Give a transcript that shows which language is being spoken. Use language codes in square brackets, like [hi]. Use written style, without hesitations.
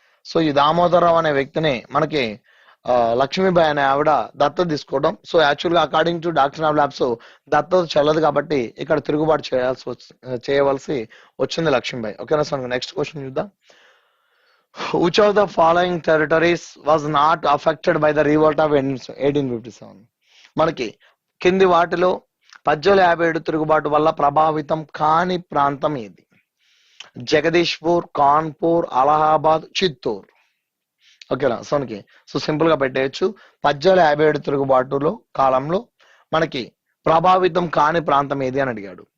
[te] So ఈ దామోదరరావు అనే వ్యక్తిని మనకి లక్ష్మీబాయి అనే ఆవిడ దత్తత తీసుకోవడం. సో యాక్చువల్ గా according to doctor of labs దత్తత చెల్లదు కాబట్టి ఇక్కడ తిరుగుబాటు చేయవలసి వచ్చింది లక్ష్మీబాయి. ఓకేనా? సో నెక్స్ట్ క్వశ్చన్ చూద్దాం. [en] Which of the following territories was not affected by the revolt of 1857? [te] మనకి కింది వాటిలో 1857 తిరుగుబాటు వల్ల ప్రభావితం కాని ప్రాంతం ఏది? జగదీష్పూర్, కాన్పూర్, అలహాబాద్, చిత్తూరు. ఓకేనా? సో సింపుల్ గా పెట్టేయచ్చు 1857 తిరుగుబాటులో కాలంలో మనకి ప్రభావితం కాని ప్రాంతం ఏది అని అడిగాడు.